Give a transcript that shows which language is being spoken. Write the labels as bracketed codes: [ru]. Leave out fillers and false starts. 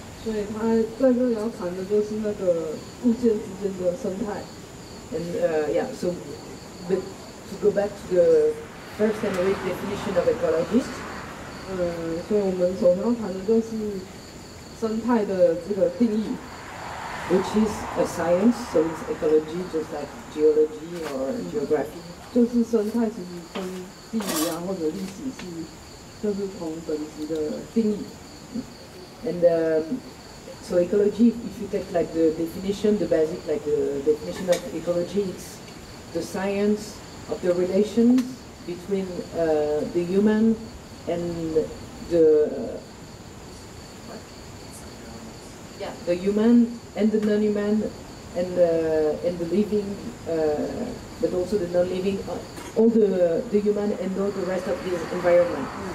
[zh] 所以他在这里要谈的就是那个物件之间的生态。 [en] And yeah, so but to go back to the first and the definition of ecologist. [zh] 所以我们首先要谈的就是生态的这个定义 [en] ，which is a science, so it's ecology, just like geology or geography. [zh] 就是生态其实跟地理啊或者历史就是同等级的定义。 [en] And so ecology, if you take like the definition, the basic like the definition of ecology, it's the science of the relations between the human and the human and the non-human and the living, but also the non-living, all the human and all the rest of the environment.